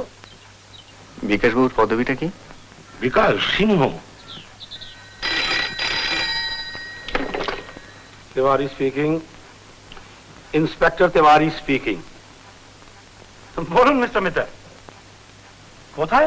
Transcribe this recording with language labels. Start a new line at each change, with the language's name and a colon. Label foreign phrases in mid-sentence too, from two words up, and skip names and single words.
Bangla: বিকাশবাবুর পদবিটা কি? বিকাশ সিংহ।
English: Tiwari speaking. Inspector Tiwari speaking.
Bangla: বলুন মিস্টার মিত্র, কোথায়?